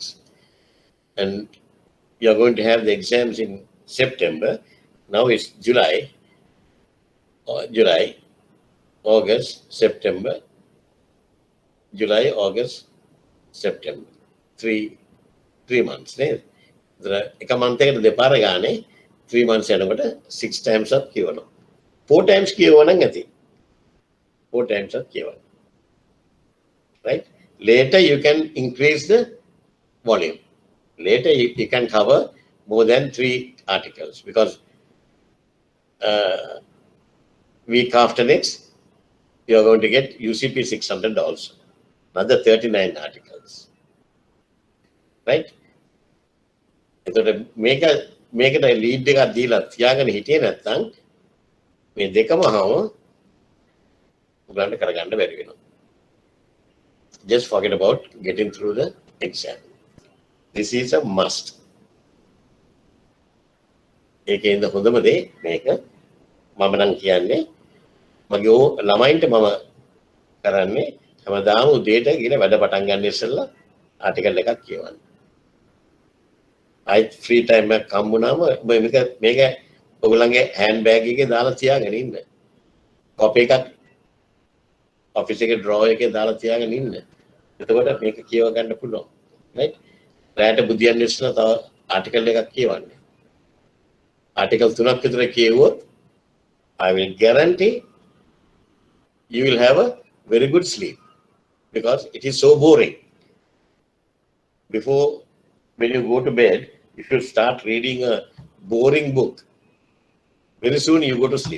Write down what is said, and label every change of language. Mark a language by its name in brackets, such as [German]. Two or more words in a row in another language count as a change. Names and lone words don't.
[English] And you are going to have the exams in September. Now it's July, August, September. July, August, September. 3 months. [Sinhala] එක month එකට දෙපාර ගානේ 3 months යනකොට 6 [English] times up [Sinhala] කියවනවා. 4 times කියවනනම් ඇති. 4 [English] times up [Sinhala] කියවනවා. [English] Right? Later you can increase the volume. Later you can cover more than 3 articles because week after next you are going to get UCP 600 also. Another 39 articles. Right? [Sinhala] එතකොට මේකට ලීඩ් එකක් දීලා තියාගෙන හිටියේ නැත්නම් මේ දෙකම හම උගලන්ට කරගන්න බැරි වෙනවා. [English] Just forget about getting through the exam. This is a must. [Sinhala] ඒකේ ඉඳ හොඳම දේ මේක මම නම් කියන්නේ මගේ ළමයින්ට මම කරන්නේ හැමදාම උදේට ගිහලා වැඩ පටන් ගන්න ඉස්සෙල්ලා ආටිකල් එකක් කියවන්න. අයි [English] free time [Sinhala] එකක් හම්බුනාම මේක ඔයගොල්ලන්ගේ [English] hand bag [Sinhala] එකේ දාලා තියාගෙන ඉන්න. කොපි එකක් ඔෆිස් එකේ ඩ්‍රෝවර් එකේ දාලා තියාගෙන ඉන්න. එතකොට මේක කියව ගන්න පුළුවන්. රයිට්? රැට බුදියන් ඉස්සෙල්ලා තව ආටිකල් එකක් කියවන්න. ආටිකල් 3ක් විතර කියවුවොත් [English] I will guarantee you will have a very good sleep because it is so boring. Before, when you go to bed, if you start reading a boring book, very soon you go to sleep.